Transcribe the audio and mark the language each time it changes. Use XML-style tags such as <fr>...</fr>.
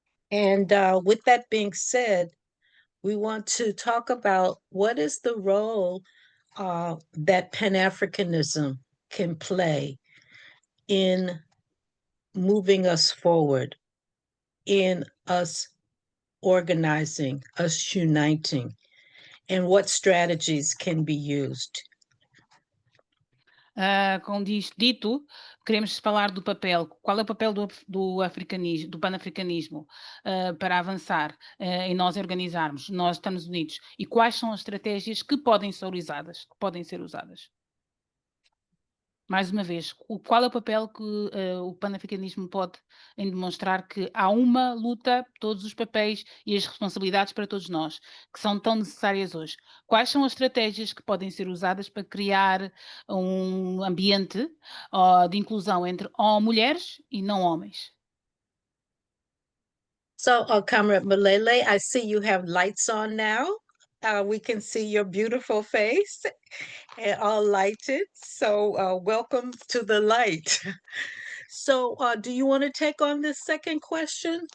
<en>And with that being said, we want to talk about what is the role that Pan-Africanism can play in moving us forward, in us organizing, us uniting, and what strategies can be used.</en> <pt>Com isto dito, queremos falar do papel. Qual é o papel do africanismo, do panafricanismo para avançar e nós organizarmos, nós estamos unidos? E quais são as estratégias que podem ser usadas? Mais uma vez, qual é o papel que o panafricanismo pode em demonstrar que há uma luta, todos os papéis e as responsabilidades para todos nós, que são tão necessárias hoje? Quais são as estratégias que podem ser usadas para criar um ambiente de inclusão entre mulheres e não homens?</pt> <en>So, Comrade Malele, I see you have lights on now. We can see your beautiful face and all lighted. So welcome to the light. So do you want to take on this second question?</en>